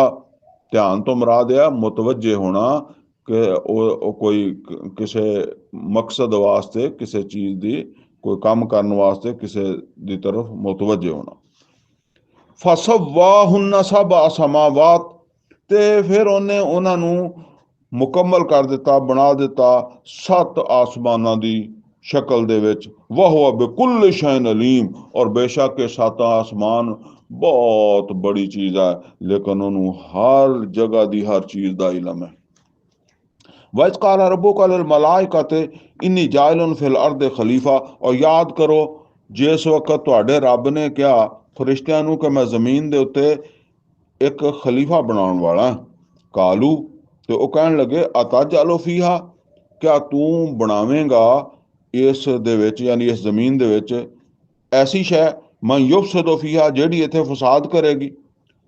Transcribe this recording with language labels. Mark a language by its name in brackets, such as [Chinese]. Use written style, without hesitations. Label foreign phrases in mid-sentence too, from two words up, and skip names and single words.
[Punjabi] ਧਿਆਨ ਤੋਂ ਮੁਰਾਦ ਆ ਮੁਤਵੱਜੇ ਹੋਣਾ, ਕਿ ਉਹ ਕੋਈ ਕਿਸੇ ਮਕਸਦ ਵਾਸਤੇ, ਕਿਸੇ ਚੀਜ਼ ਦੀ ਕੋਈ ਕੰਮ ਕਰਨ ਵਾਸਤੇ ਕਿਸੇ ਦੀ ਤਰਫ ਮੁਤਵੱਜੇ ਹੋਣਾ। [Arabic] فسواهن سبع سماوات, [Punjabi] ਤੇ ਫਿਰ ਉਹਨੇ ਉਹਨਾਂ ਨੂੰ ਮੁਕੰਮਲ ਕਰ ਦਿੱਤਾ, ਬਣਾ ਦਿੱਤਾ 7 ਆਸਮਾਨਾਂ ਦੀ ਸ਼ਕਲ ਦੇ ਵਿੱਚ। [Arabic] وهو بكل شيء عليم, [Punjabi] ਔਰ ਬੇਸ਼ੱਕ ਇਹ 7 ਆਸਮਾਨ ਬਹੁਤ ਬੜੀ ਚੀਜ਼ ਹੈ, ਲੇਕਿਨ ਉਹਨੂੰ ਹਰ ਜਗ੍ਹਾ ਦੀ ਹਰ ਚੀਜ਼ ਦਾ ਇਲਮ ਹੈ। [Arabic] وإذ قال ربك للملائكة إني جاعل في الأرض خليفة, [Hindi] और याद करो जिस वक्त [Punjabi] ਤੁਹਾਡੇ ਰੱਬ ਨੇ ਕਿਹਾ ਫਰਿਸ਼ਤਿਆਂ ਨੂੰ ਕਿ ਮੈਂ ਜ਼ਮੀਨ ਦੇ ਉੱਤੇ ਇੱਕ ਖਲੀਫਾ ਬਣਾਉਣ ਵਾਲਾ। ਕਾਲੂ, ਤੇ ਉਹ ਕਹਿਣ ਲੱਗੇ [Arabic] أتجعل فيها, [Punjabi] ਕਿਆ ਤੂੰ ਬਣਾਵੇਂਗਾ ਇਸ ਦੇ ਵਿੱਚ, ਯਾਨੀ ਇਸ ਜ਼ਮੀਨ ਦੇ ਵਿੱਚ ਐਸੀ ਸ਼ੈ [Arabic] من يفسد فيها, [Punjabi] ਜਿਹੜੀ ਇੱਥੇ ਫਸਾਦ ਕਰੇਗੀ।